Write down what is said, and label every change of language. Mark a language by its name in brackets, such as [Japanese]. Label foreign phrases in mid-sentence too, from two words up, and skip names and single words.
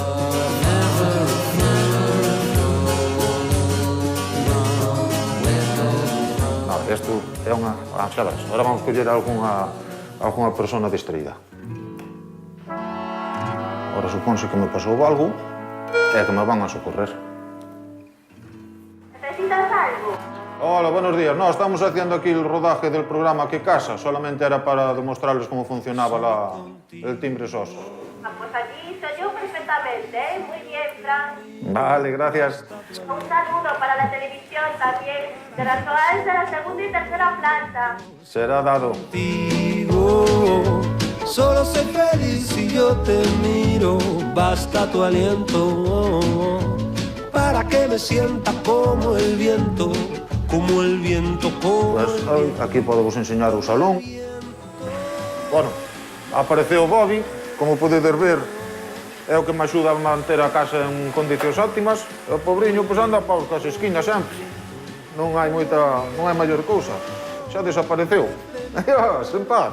[Galician] Isto é unha... xa ves, agora vamos coller algunha persona distraída. Agora supónse que me pasou algo e que me van a socorrer. [Spanish] ¿Necesitas algo? Hola, buenos días. No, estamos haciendo aquí el rodaje del programa ¿Qué casa? Solamente era para demostrarles cómo funcionaba el timbre SOS. Pues allí se oyó perfectamente, ¿eh? Muy bien, Fran. Vale, gracias. Un saludo para la televisión también, de las OAS de la segunda y tercera planta. Será dado. Solo soy feliz si yo te miro, basta tu aliento para que me sienta como el viento, como el viento, como [Galician] Pues, aquí podemos enseñar o salón. Bueno, apareceu Bobby, como podedes ver, é o que me axuda a manter a casa en condicións óptimas. O pobriño pois anda paus cas esquinas sempre. Non hai maior cousa. Xa desapareceu. Sen paz.